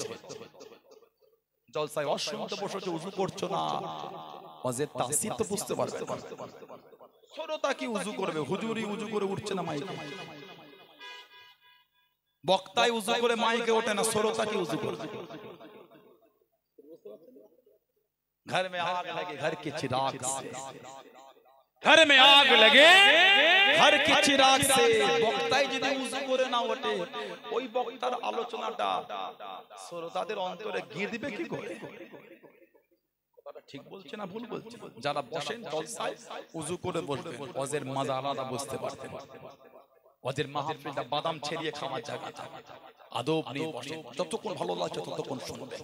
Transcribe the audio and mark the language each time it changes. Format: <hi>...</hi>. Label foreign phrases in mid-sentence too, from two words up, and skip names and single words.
<bn>জলসায় অসুস্থ বসে উজু করছো না, ওয়াজের তাসির তো বুঝতে পারবে। শ্রোতা কি উজু করবে? হুজুরই উজু করে উঠছে না মাইকে। বক্তায় উজু করে মাইকে ওঠে না, শ্রোতা কি উজু করবে?</bn> <hi>घर में आग लगे घर के चिराग से, घर में आग लगे घर के चिराग से।</hi> <bn>বক্তাই যদি উজু করে না ওঠে, ওই বক্তার আলোচনাটা শ্রোতাদের অন্তরে গিয়ে দিবে কি করে? কথাটা ঠিক বলছে না ভুল বলছে? যারা বসেন জলসায় উজু করে বসবেন, ওয়াজের মজা আলাদা বুঝতে পারতেন। ওয়াজের মাহফিলটা বাদাম ছেড়িয়ে খাওয়ার জায়গা, আদব নিয়ে বসেন, যতক্ষণ ভালো লাগছে ততক্ষণ শুনবেন।</bn>